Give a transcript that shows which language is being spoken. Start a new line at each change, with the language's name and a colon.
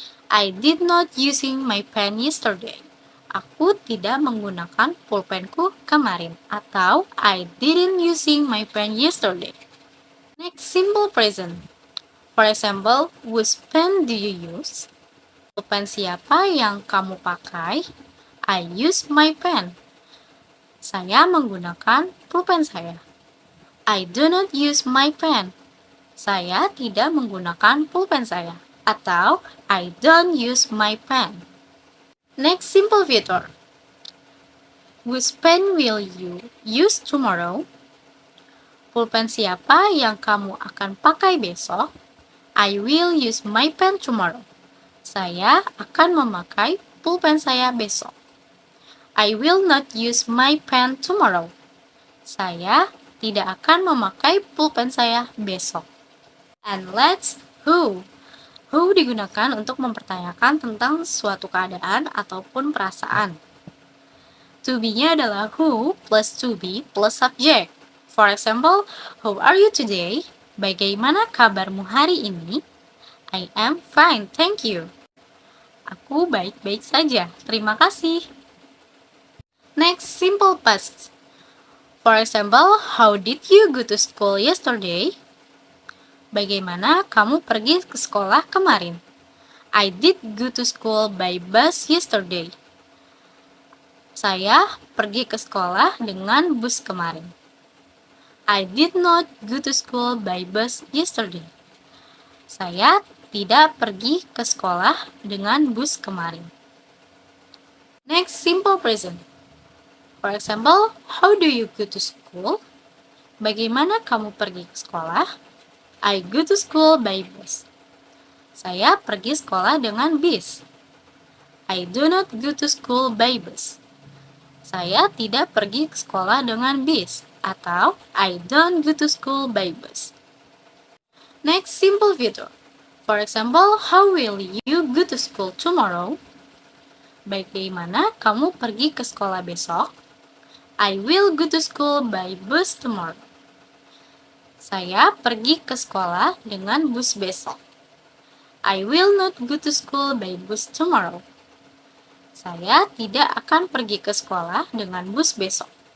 English: I did not using my pen yesterday.
Indonesian: Aku tidak menggunakan pulpenku kemarin.
English: Atau I didn't using my pen yesterday. Next, simple present. For example, whose pen do you use?
Indonesian: Pulpen siapa yang kamu pakai?
English: I use my pen.
Indonesian: Saya menggunakan pulpen saya.
English: I do not use my pen.
Indonesian: Saya tidak menggunakan pulpen saya.
English: Atau I don't use my pen. Next, simple future. Whose pen will you use tomorrow?
Indonesian: Pulpen siapa yang kamu akan pakai besok?
English: I will use my pen tomorrow.
Indonesian: Saya akan memakai pulpen saya besok.
English: I will not use my pen tomorrow.
Indonesian: Saya tidak akan memakai pulpen saya besok.
English: And let's who.
Indonesian: Who digunakan untuk mempertanyakan tentang suatu keadaan ataupun perasaan.
English: To be-nya adalah who plus to be plus subject. For example, how are you today?
Indonesian: Bagaimana kabarmu hari ini?
English: I am fine, thank you.
Indonesian: Aku baik-baik saja, terima kasih.
English: Next, simple past. For example, how did you go to school yesterday?
Indonesian: Bagaimana kamu pergi ke sekolah kemarin?
English: I did go to school by bus yesterday.
Indonesian: Saya pergi ke sekolah dengan bus kemarin.
English: I did not go to school by bus yesterday.
Indonesian: Saya tidak pergi ke sekolah dengan bus kemarin.
English: Next, simple present. For example, how do you go to school?
Indonesian: Bagaimana kamu pergi ke sekolah?
English: I go to school by bus.
Indonesian: Saya pergi sekolah dengan bis.
English: I do not go to school by bus.
Indonesian: Saya tidak pergi ke sekolah dengan bis.
English: Atau I don't go to school by bus. Next, simple future. For example, how will you go to school tomorrow?
Indonesian: Bagaimana kamu pergi ke sekolah besok?
English: I will go to school by bus tomorrow.
Indonesian: Saya pergi ke sekolah dengan bus besok.
English: I will not go to school by bus tomorrow.
Indonesian: Saya tidak akan pergi ke sekolah dengan bus besok.